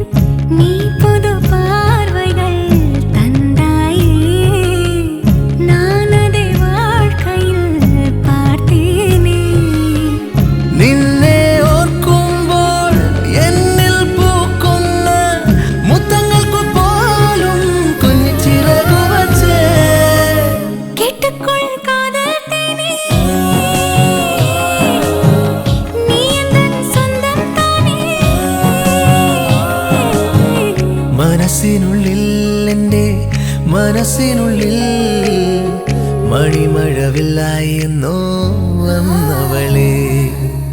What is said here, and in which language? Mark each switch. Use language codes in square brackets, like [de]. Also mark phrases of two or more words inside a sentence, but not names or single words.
[ta] நீ புது பார்வைகள் தந்தாயே, நான் அதை வாழ்க்கையில் பார்த்தேனே. [ml] നിന്നെ ഓർക്കുമ്പോൾ എന്നിൽ പൂക്കുന്ന മുത്തങ്ങൾക്ക് പോലും കുഞ്ഞിച്ചിറകു വച്ചേ. [ta] கேட்டுக்கொள் காதல் தேனே, நீ எந்தன் சொந்தம் தானே. [ml] മനസ്സിനുള്ളിൽ എൻ്റെ മനസ്സിനുള്ളിൽ മണിമഴവില്ലായെന്നോ വന്നവളെ.